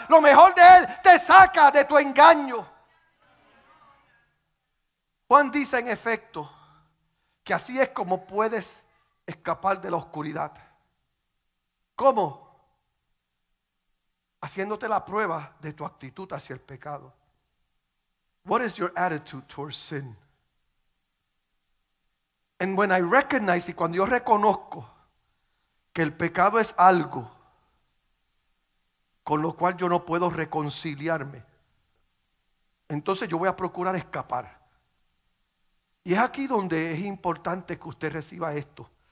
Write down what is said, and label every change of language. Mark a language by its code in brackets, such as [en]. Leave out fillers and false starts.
[es] Lo mejor de Él te saca de tu engaño. Juan dice en efecto que así es como puedes escapar de la oscuridad. ¿Cómo? Haciéndote la prueba de tu actitud hacia el pecado. [en] What is your attitude towards sin? And when I recognize, [es] y cuando yo reconozco que el pecado es algo con lo cual yo no puedo reconciliarme, entonces yo voy a procurar escapar. Y es aquí donde es importante que usted reciba esto.